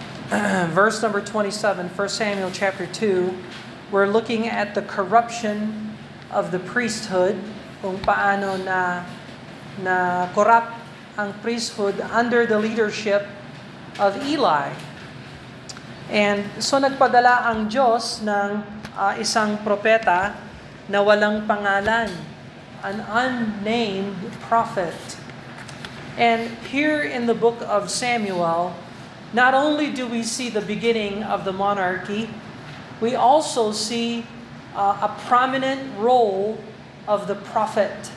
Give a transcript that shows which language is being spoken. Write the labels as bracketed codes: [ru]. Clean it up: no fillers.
[en] Verse number 27, 1 Samuel chapter 2. We're looking at the corruption of the priesthood, [tl] kung paano na corrupt ang priesthood [en] under the leadership of Eli. [tl] And so nagpadala ang Diyos ng isang propeta na walang pangalan, [en] an unnamed prophet. And here in the book of Samuel, not only do we see the beginning of the monarchy, we also see a prominent role of the prophet.